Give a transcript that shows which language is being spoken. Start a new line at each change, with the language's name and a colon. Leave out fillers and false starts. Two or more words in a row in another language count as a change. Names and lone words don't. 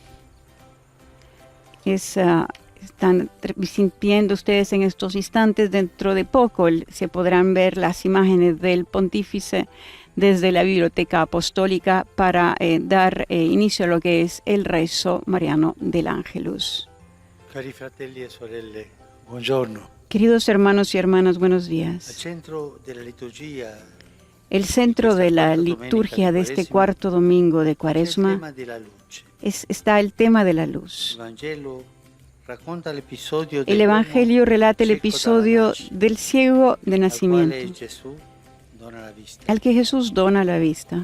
Spanish: Están sintiendo ustedes en estos instantes, dentro de poco se podrán ver las imágenes del pontífice desde la Biblioteca Apostólica para dar inicio a lo que es el rezo mariano del Ángelus.
Italian: Cari fratelli e sorelle, buongiorno.
Spanish: Queridos hermanos y hermanas, buenos días. El centro de la liturgia de este cuarto domingo de Cuaresma está el tema de la luz. El Evangelio relata el episodio del ciego de nacimiento, al que Jesús dona la vista.